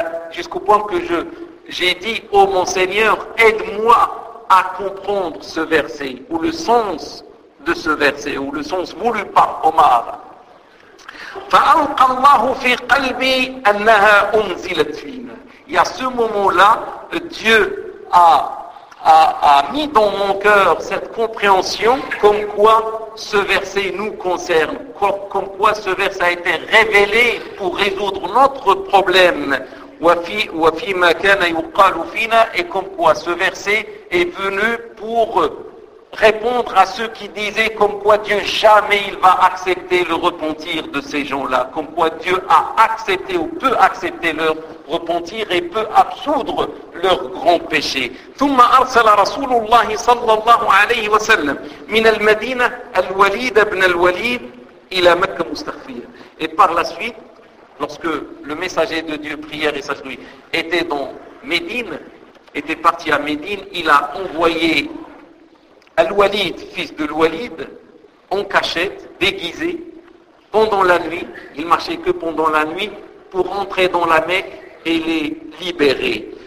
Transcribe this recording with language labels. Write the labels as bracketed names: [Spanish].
[French] Jusqu'au point que j'ai dit, ô mon Seigneur, aide-moi à comprendre ce verset, ou le sens de ce verset, ou le sens voulu par Omar. [Arabic] فألقى الله في قلبي أنها أنزلت فينا. [French] Et à ce moment-là, Dieu a mis dans mon cœur cette compréhension comme quoi ce verset nous concerne, comme quoi ce verset a été révélé pour résoudre notre problème. [Arabic] وفي ما كان يقال فينا. [French] Et comme quoi ce verset est venu pour répondre à ceux qui disaient comme quoi Dieu jamais il va accepter le repentir de ces gens-là, comme quoi Dieu a accepté ou peut accepter leur repentir et peut absoudre leur grand péché. [Arabic] ثم أرسل رسول الله صلى الله عليه وسلم من المدينة الوليد بن الوليد إلى مكة مستخفيا. [French] Et par la suite, lorsque le messager de Dieu, prière et sagesse, était dans Médine, était parti à Médine, il a envoyé Al-Walid, fils de Al-Walid, en cachette, déguisé, pendant la nuit, il marchait que pendant la nuit, pour entrer dans la Mecque et les libérer.